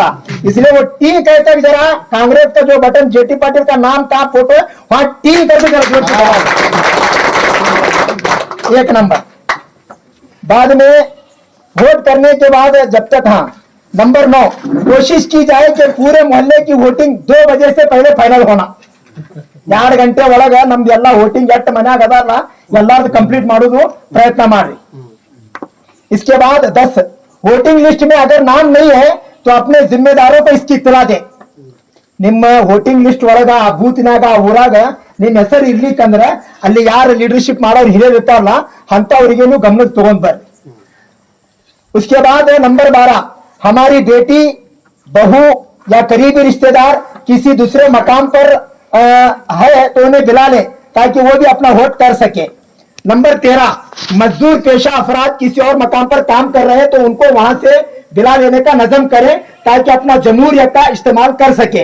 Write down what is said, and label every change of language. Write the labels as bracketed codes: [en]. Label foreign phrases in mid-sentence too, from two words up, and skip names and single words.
[hi] इसलिए वो टी कहकर जरा कांग्रेस का जो बटन जेटी पाटिल का नाम का फोटो है वहां टी करके जरा जोर से दबाओ. एक नंबर. बाद में वोट करने के बाद जब तक, हाँ, नंबर 9, कोशिश की जाए कि पूरे मोहल्ले की वोटिंग 2 बजे से पहले फाइनल होना. [kn] 2 ಗಂಟೆ ಒಳಗೆ ನಮ್ದು ಎಲ್ಲ ವೋಟಿಂಗ್ ಎಷ್ಟು ಮನ್ಯಾಗ ಅದಾರಲ್ಲ ಎಲ್ಲಾರ್ದು ಕಂಪ್ಲೀಟ್ ಮಾಡೋದು ಪ್ರಯತ್ನ ಮಾಡ್ರಿ. [hi] इसके बाद 10, [en] voting list [hi] में अगर नाम नहीं है तो अपने जिम्मेदारों को इसकी इत्तला दे. [kn] ನಿಮ್ಮ [en] voting list [kn] ಒಳಗ ಆ ಬೂತ್ನಾಗ ಆ ಊರಾಗ ನಿನ್ನ ಹೆಸರು ಇರ್ಲಿಕ್ಕಂದ್ರ ಅಲ್ಲಿ ಯಾರು ಲೀಡರ್शिप ಮಾಡೋರು ಹಿರಿಯರು ಇರ್ತಾರಲ್ಲ ಅಂತವರಿಗೇನು ಗಮನಕ್ಕೆ ತಗೊಂಡ್ ಬರ್ರಿ. [hi] उसके बाद नंबर 12, हमारी बेटी बहू या करीबी रिश्तेदार किसी दूसरे मकाम पर है तो उन्हें बुला ले ताकि वो भी अपना वोट कर सके. नंबर 13, मजदूर पेशा अफराद किसी और मकाम पर काम कर रहे हैं तो उनको वहां से बुला लेने का नजम करें ताकि अपना जमहूरियत का इस्तेमाल कर सके.